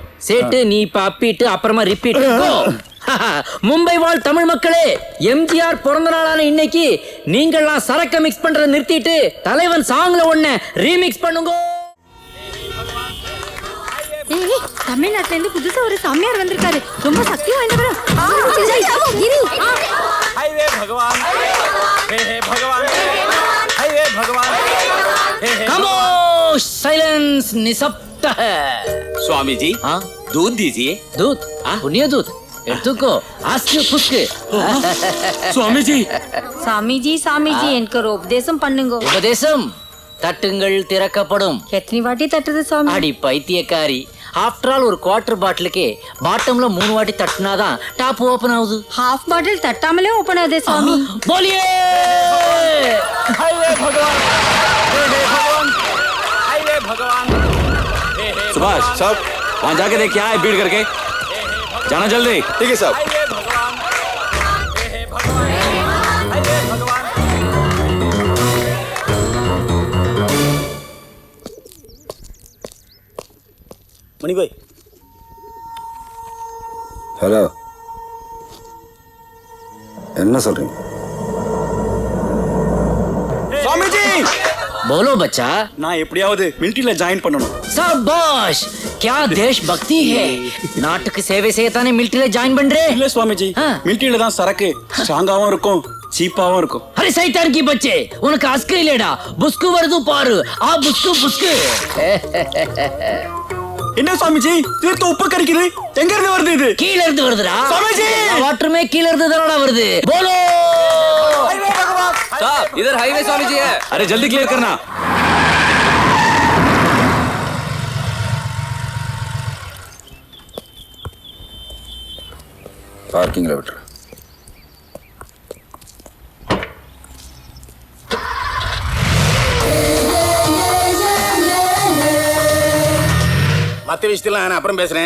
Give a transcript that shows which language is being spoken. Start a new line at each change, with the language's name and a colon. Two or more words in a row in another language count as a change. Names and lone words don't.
Tamil: சேட்டு, நீ இப்ப அப்பிட்டு அப்புறமா ரிப்பீட். மும்பை வாழ் தமிழ் மக்களே, எம்ஜிஆர் பிறந்த நாளான இன்னைக்கு நீங்கள்லாம் சரக்க மிக்ஸ் பண்றத நிறுத்திட்டு தலைவன் சாங்ல ஒண்ணு ரீமிக்ஸ் பண்ணுங்க. தமிழ்நாட்டுல இருந்து புதுசா ஒரு சாமியார் வந்திருக்காரு. ரொம்ப சக்தி வாய்ந்தவர். ஹைவே பகவான், ஹே ஹே பகவான், ஹைவே பகவான், ஹே ஹே.
Hindi: खामोश, साइलेंस, निशब्द है. स्वामी जी, दूध दीजिए. दूध? पुण्य दूध?
Tamil: எடுத்துக்கோ ஆஸ்கு புஸ்கு சுவாமிஜி சாமிஜி எனக்கு ஒரு உபதேசம் பண்ணுங்க. உபதேசம் தட்டுங்கள் திறக்கப்படும். எத்தனை வாட்டி தட்டுறது சாமி? அடி பைத்தியக்காரி,
English: after all
Tamil: ஒரு குவார்டர் பாட்டிலுக்கு பாட்டம்ல 3 வாட்டி தட்டினாதான்
English: top open
Tamil: ஆகுது. हाफ பாட்டில் தட்டாமலே ஓபன் ஆகுது சாமி. போலியே
Hindi: हाय वे भगवान, हे भगवान, हाय वे भगवान, सुभाष साहब वहाँ जाके देख क्या है भीड़ करके, जाना जल्दी। ठीक है साहब। हाय वे भगवान, हे भगवान, हाय वे भगवान।
Tamil: மணி பாய், ஹலோ, என்ன சொல்றீங்க?
Hindi: स्वामी जी, बोलो बच्चा।
Tamil: நான் எப்படியாவது மிலிட்டரியில ஜாயின் பண்ணணும்.
Hindi: शाबाश, क्या देश भक्ति है।
Tamil: நாட்டுக்கு சேவை செய்யத்தானே மிலிட்டரியில ஜாயின் பண்றே? இல்ல சுவாமிஜி, ஆ. மிலிட்டரியில தான் சரக்கு ஸ்ட்ராங்காவும் இருக்கும் சீப்பாவும் இருக்கும்.
Hindi: अरे शैतान की बच्चे,
Tamil: உனக்கு அஸ்கு இல்லடா, புஸ்கு வருது பாரு. ஆ புஸ்கு புஸ்கு. என்ன சுவாமிஜி தீர்த்த உப்பு கறிக்குது, எங்க இருந்து வருது இது? கீழ இருந்து வருதுடா.
Hindi: स्वामीजी!
Tamil: வாட்டருமே கீழ இருந்து தானடா வருது. போலோ
Hindi: साहब इधर हाईवे स्वामी जी है। अरे जल्दी क्लियर करना।
Tamil: பார்க்கிங்ல விட்டுரு. மற்ற விஷயத்தெல்லாம் நான் அப்புறம் பேசுறேன்.